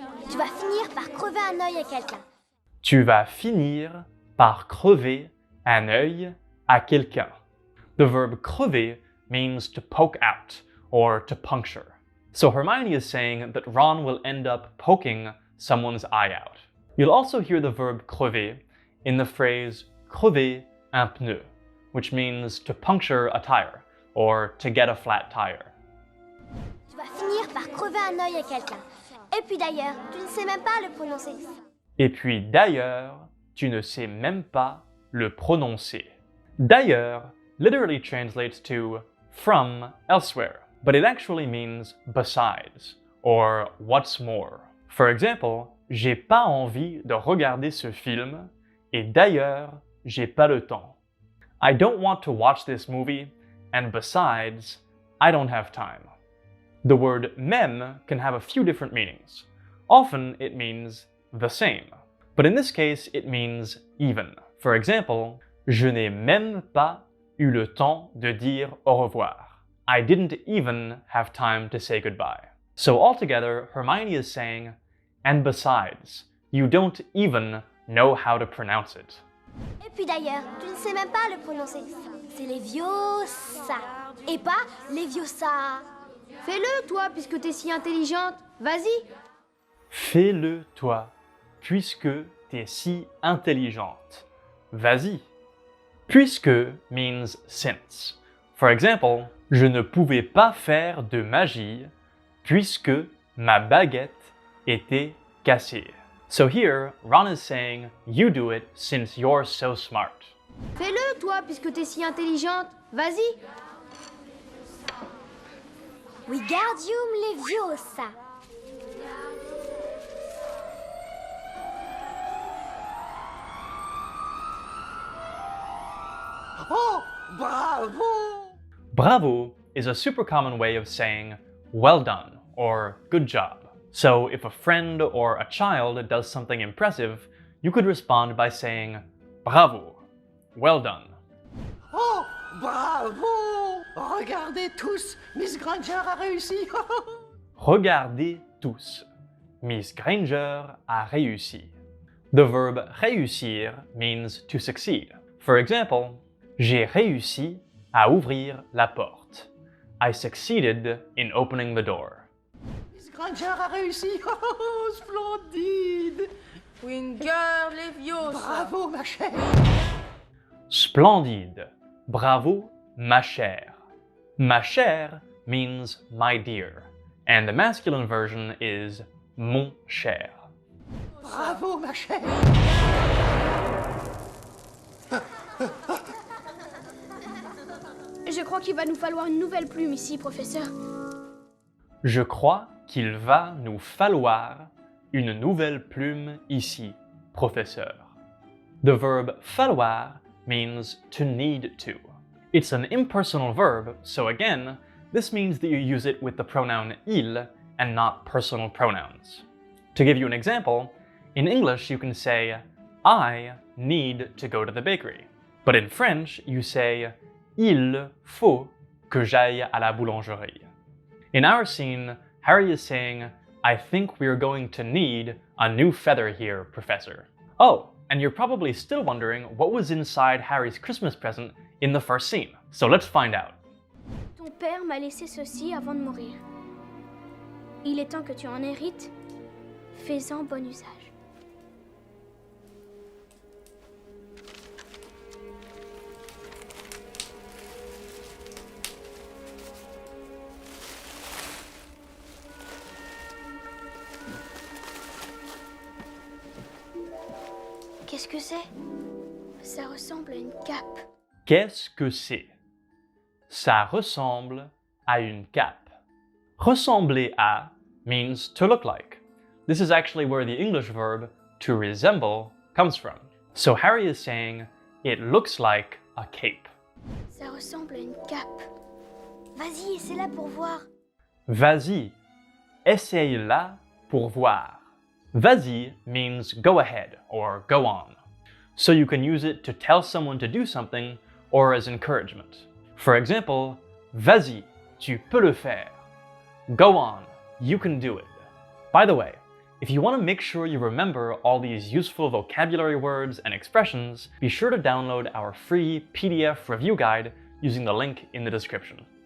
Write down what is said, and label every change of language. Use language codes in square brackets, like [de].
[fr] Tu vas finir par crever un œil à quelqu'un. Tu vas finir par crever un œil à quelqu'un. [en] The verb crever means to poke out or to puncture. So Hermione is saying that Ron will end up poking someone's eye out. You'll also hear the verb crever in the phrase [fr] crever un pneu, [en] which means to puncture a tire or to get a flat tire. [fr] Tu vas finir par crever un œil à quelqu'un. Et puis d'ailleurs, tu ne sais même pas le prononcer. Et puis d'ailleurs, tu ne sais même pas le prononcer. [en] D'ailleurs literally translates to from elsewhere, but it actually means besides or what's more. For example, [fr] j'ai pas envie de regarder ce film et d'ailleurs, j'ai pas le temps. [en] I don't want to watch this movie and besides, I don't have time. The word même can have a few different meanings. Often it means the same, but in this case it means even. For example, [fr] je n'ai même pas eu le temps de dire au revoir. [en] I didn't even have time to say goodbye. So altogether, Hermione is saying, and besides, you don't even know how to pronounce it. [fr] Et puis d'ailleurs, tu ne sais même pas le prononcer. C'est Leviosa, et pas Leviosa. Fais-le, toi, puisque t'es si intelligente. Vas-y. Fais-le toi, puisque t'es si intelligente. Vas-y. Puisque [en] means since. For example, [fr] je ne pouvais pas faire de magie puisque ma baguette était cassée. [en] So here, Ron is saying, you do it since you're so smart. [fr] Fais-le, toi, puisque t'es si intelligente. Vas-y. Wingardium Leviosa. Oh, bravo! [en] Bravo is a super common way of saying well done or good job. So if a friend or a child does something impressive, you could respond by saying bravo, well done. [fr] Oh, bravo! Regardez tous, Miss Granger a réussi! Regardez tous, Miss Granger a réussi. [en] The verb réussir means to succeed. For example, [fr] j'ai réussi à ouvrir la porte. [en] I succeeded in opening the door. [fr] Miss Granger a réussi. Oh, splendide. Winger Leviosa. Bravo, ma chère. Splendide. Bravo, ma chère. Ma chère [en] means my dear, and the masculine version is [fr] mon cher. Bravo, ma chère. Je crois qu'il va nous falloir une nouvelle plume ici, professeur. Je crois qu'il va nous falloir une nouvelle plume ici, professeur. [en] The verb falloir means to need to. It's an impersonal verb, so again, this means that you use it with the pronoun il and not personal pronouns. To give you an example, in English you can say, I need to go to the bakery. But in French, you say, [fr] il faut que j'aille à la boulangerie. [en] In our scene, Harry is saying, I think we're going to need a new feather here, Professor. Oh, and you're probably still wondering what was inside Harry's Christmas present in the first scene. So let's find out. [fr] Ton père m'a laissé ceci avant de mourir. Il est temps que tu en hérites. Fais-en bon usage. Qu'est-ce que c'est? Ça ressemble à une cape. Qu'est-ce que c'est? Ça ressemble à une cape. Ressembler à [en] means to look like. This is actually where the English verb to resemble comes from. So Harry is saying, it looks like a cape. [fr] Ça ressemble à une cape. Vas-y, essaie-la pour voir. Vas-y, essaye-la pour voir. [en] Vas-y means go ahead or go on. So you can use it to tell someone to do something or as encouragement. For example, [fr] vas-y, tu peux le faire. [en] Go on, you can do it. By the way, if you want to make sure you remember all these useful vocabulary words and expressions, be sure to download our free PDF review guide using the link in the description.